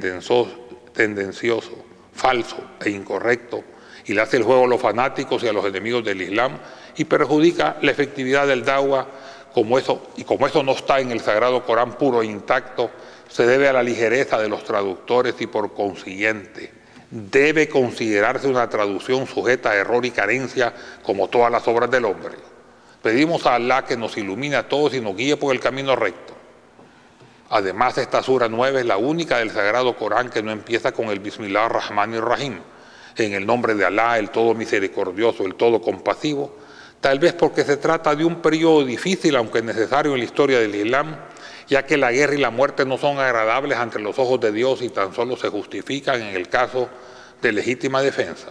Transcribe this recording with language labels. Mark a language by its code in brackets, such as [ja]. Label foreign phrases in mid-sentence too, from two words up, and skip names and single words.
[es] tendencioso, falso e incorrecto, y le hace el juego a los fanáticos y a los enemigos del Islam y perjudica la efectividad del Dawah, como eso no está en el Sagrado Corán puro e intacto, se debe a la ligereza de los traductores y por consiguiente debe considerarse una traducción sujeta a error y carencia como todas las obras del hombre. Pedimos a Alá que nos ilumine a todos y nos guíe por el camino recto. Además, esta sura 9 es la única del Sagrado Corán que no empieza con el [ar] بسم الله الرحمن الرحيم, [es] en el nombre de Alá, el todo misericordioso, el todo compasivo, tal vez porque se trata de un periodo difícil, aunque necesario en la historia del Islam, ya que la guerra y la muerte no son agradables ante los ojos de Dios y tan solo se justifican en el caso de legítima defensa.